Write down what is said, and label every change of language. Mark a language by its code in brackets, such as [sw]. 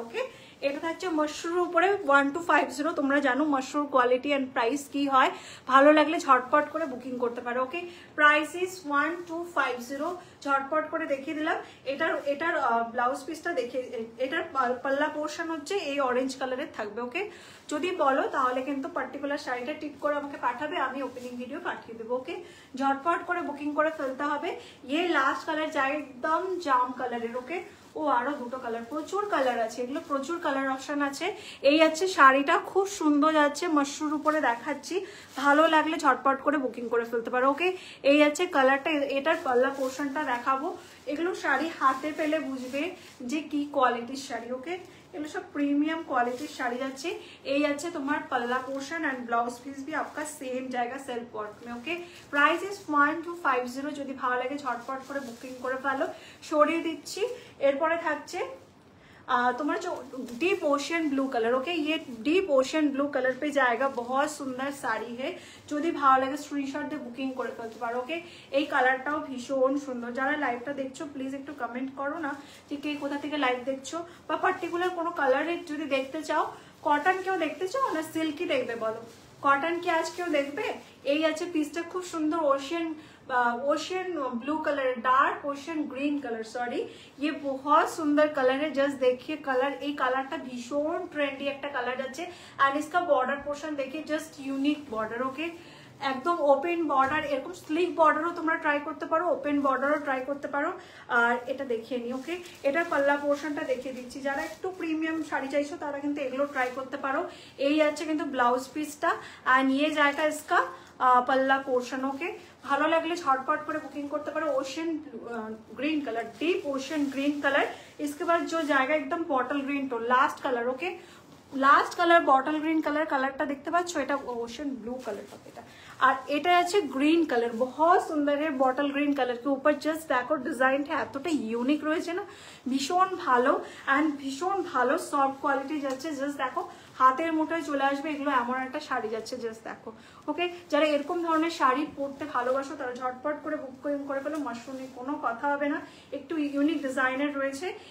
[bn] ওকে এটা থাকছে মশরুর উপরে 1250। তোমরা জানো মশরুর কোয়ালিটি এন্ড প্রাইস কি হয়, ভালো লাগলে ঝটপট করে বুকিং করতে পারো। ওকে প্রাইস ইজ 1250, ঝটপট করে দেখিয়ে দিলাম। এটার ব্লাউজ পিসটা দেখিয়ে, এটার পাল্লা পোর্শন হচ্ছে এই অরেঞ্জ কালারের থাকবে। ওকে যদি বলো তাহলে কিন্তু পার্টিকুলার শাড়িটা টিক করে আমাকে পাঠাবে, আমি ওপেনিং ভিডিও পাঠিয়ে দেবো। ওকে ঝটপট করে বুকিং করে ফেলতে হবে। [hi] ये लास्ट कलर जाए एकदम जाम कलर है। [bn] ओके ও আরো দুটো কালার, প্রচুর কালার আছে, এগুলো প্রচুর কালার অপশন আছে। এই আছে শাড়িটা, খুব সুন্দর যাচ্ছে, মশরুর উপরে দেখাচ্ছি, ভালো লাগলে ঝটপট করে বুকিং করে ফেলতে পারো। ওকে, এই আছে কালারটা, এটার পাল্লা পোর্শনটা দেখাবো। এগুলো শাড়ি হাতে পেলে বুঝবে যে কি কোয়ালিটির শাড়ি। ওকে, এগুলো [hi] सब प्रीमियम क्वालिटी [bn] শাড়ি যাচ্ছে। এই আছে তোমার [hi] पल्ला पोर्शन एंड ब्लाउज पीस भी आपका सेम जाएगा सेल्फ वर्क में। [bn] Okay, [en] Price is 1250। [bn] যদি ভালো লাগে ঝটপট করে বুকিং করে ফেলো। সরিয়ে দিচ্ছি, এরপরে থাকছে [hi] तुम्हारा जो deep ocean blue colour. Okay, ये डीप ओशियन ब्लू कलर पे जाएगा, बहुत सुंदर শাড়ি है। [bn] যদি ভালো লাগে স্ক্রিনশট দিয়ে বুকিং করে ফেলতে পারো। ওকে, এই কালারটাও ভীষণ সুন্দর। যারা লাইভটা দেখছো প্লিজ একটু কমেন্ট করো না যে কে কোথা থেকে লাইভ দেখছো, বা পার্টিকুলার কোনো কালারের যদি দেখতে চাও, কটন কেউ দেখতে চাও না সিল্কি দেখবে বলো, কটন কি আজ কেউ দেখবে। এই আছে পিসটা খুব সুন্দর, [hi] ocean blue colour, dark ocean green colour, sorry ये बहुत सुंदर कलर है। जस्ट देखिए कलर, [bn] এই কালারটা ভীষণ ট্রেন্ডি একটা কালার যাচ্ছে। [hi] আর इसका बॉर्डर पोर्शन देखिए, जस्ट यूनिक बॉर्डर। [bn] ओके, একদম ওপেন বর্ডার, এরকম স্লিক বর্ডারও তোমরা ট্রাই করতে পারো, ওপেন বর্ডারও ট্রাই করতে পারো। আর এটা দেখিয়ে নি। ওকে, এটার পাল্লা পোর্শনটা দেখিয়ে দিচ্ছি, যারা একটু প্রিমিয়াম শাড়ি চাইছো তারা কিন্তু এগুলো ট্রাই করতে পারো। এই আছে কিন্তু ব্লাউজ পিসটা, আর নিয়ে জায়গা [hi] इसका पल्ला पोर्शन। [bn] ओके, ভালো লাগলে ঝটপট করে বুকিং করতে পারো। [hi] Ocean green colour, deep ocean green colour. इसके बाद जो जाएगा एकदम bottle green tone, last colour. Okay, last colour bottle green colour, कलरটা [bn] দেখতে পাচ্ছ, এটা [hi] ओशियन ब्लू कलर হবে এটা। [bn] আর এটা আছে গ্রিন কালার, [hi] बहुत सुंदर है, बॉटल ग्रीन कलर के ऊपर जस्ट [bn] দেখো ডিজাইনটা এতটা ইউনিক রয়েছে না, ভীষণ ভালো এন্ড ভীষণ ভালো সফট কোয়ালিটি যাচ্ছে। জাস্ট দেখো হাতের মুঠোয় চলে আসবে, এগুলো এমন একটা শাড়ি যাচ্ছে, জাস্ট দেখো। ওকে, যারা এরকম ধরনের শাড়ি পরতে ভালোবাসো তারা ঝটপট করে বুকিং করে ফেলো, মাশরুমে কোনো কথা হবে না, একটু ইউনিক ডিজাইনের রয়েছে।